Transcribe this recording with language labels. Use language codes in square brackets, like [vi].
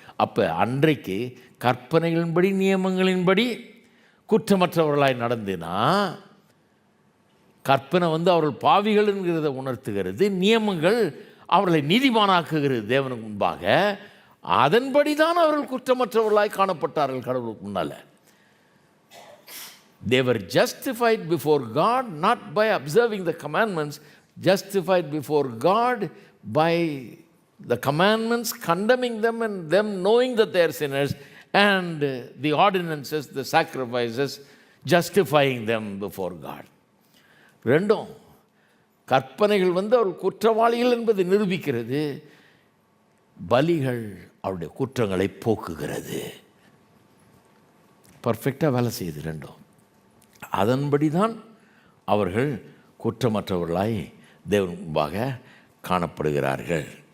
[ta] அப்போ அன்றைக்கு கற்பனைகளின்படி நியமங்களின்படி குற்றமற்றவர்களாய் நடந்துனா, கற்பனை வந்து அவர்கள் பாவிகள் என்கிறத உணர்த்துகிறது, நியமங்கள் அவர்களை நீதிமானாக்குகிறது தேவனுக்கு முன்பாக. அதன்படி தான் அவர்கள் குற்றமற்றவர்களாய் காணப்பட்டார்கள் கடவுளுக்கு முன்னால். [en] They were justified before God not by observing the commandments, justified before God by the commandments condemning them and them knowing that they are sinners, and the ordinances, the sacrifices, justifying them before God. [ta] ரெண்டும் கற்பனைகள் வந்து அவர்கள் குற்றவாளிகள் என்பதை நிரூபிக்கிறது, பலிகள் அவருடைய குற்றங்களை போக்குகிறது. பர்ஃபெக்டாக வேலை செய்யுது ரெண்டும். அதன்படி தான் அவர்கள் குற்றமற்றவர்களாய் தேவன் முன்பாக காணப்படுகிறார்கள்.